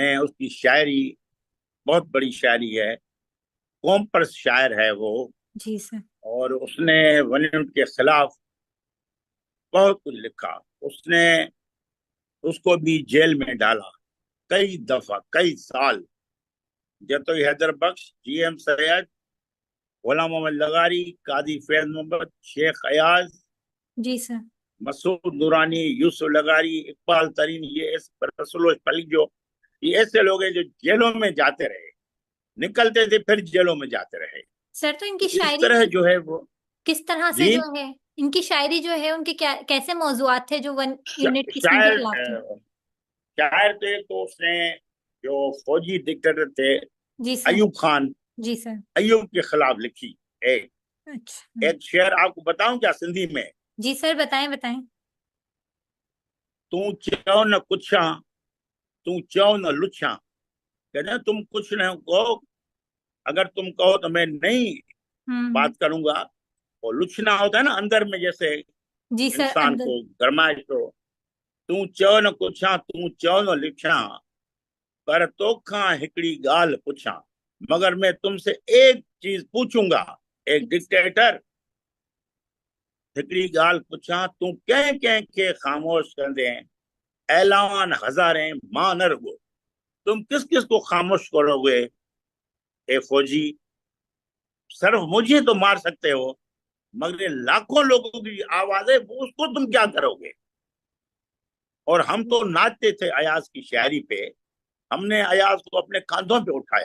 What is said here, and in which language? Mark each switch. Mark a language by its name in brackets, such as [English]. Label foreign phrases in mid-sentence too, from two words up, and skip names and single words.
[Hindi] ने, उसकी शायरी बहुत बड़ी शायरी है, कॉम्पर्स शायर है वो। जी सर। और उसने वन यूनिट के खिलाफ बहुत कुछ लिखा। उसने उसको भी जेल में डाला कई दफा, कई साल। जतो हैदर बख्श, GM सैयद, गुलाम मोहम्मद लगारी, कादी फैज मोहम्मद, शेख अयाज, जी सर। मसूद नूरानी, यूसुफ लगारी, इकबाल तरीन, ये रसुल पलीजो, ये ऐसे लोग हैं जो जेलों में जाते रहे, निकलते थे फिर जेलों में जाते रहे। सर तो इनकी तो इस शायरी तरह जो है वो। किस तरह से जी। जो है, इनकी शायरी जो है उनके क्या कैसे मौजुआत थे जो वन यूनिट स्कीम के शायर खिलाफ थे। शायर थे तो उसने, जो फौजी डिक्टेटर थे जी सर। अयूब खान, जी सर। अयूब के खिलाफ लिखी। एक अच्छा। एक शेर आपको बताऊं क्या सिंधी में? जी सर, बताएं बताएं। [Sindhi] तू चयो न कुछा, तू चयो न लुछा। [Hindi] कहते हैं तुम कुछ न कहो, अगर तुम कहो तो मैं नहीं हम्म। बात करूंगा। और लुछना होता है ना अंदर में, जैसे जी सर, इंसान अंदर। को गरमाइश हो। [Sindhi] तू चयो न कुछा, तू चयो न लिखा, पर तोखा हिकड़ी गाल पुछा। [Hindi] मगर मैं तुमसे एक चीज पूछूंगा, एक डिक्टेटर, [Sindhi] हिकड़ी गाल पुछा, तू कंहिं कंहिं खे ख़ामोश कंदे ऐलान हज़ारे मां न रुगो। [Hindi] तुम किस किस को खामोश करोगे ए फौजी? सिर्फ मुझे तो मार सकते हो, मगर ये लाखों लोगों की आवाज है, वो उसको तुम क्या करोगे? और हम तो नाचते थे अयाज की शायरी पे। हमने अयाज को अपने कांधों पे उठाया।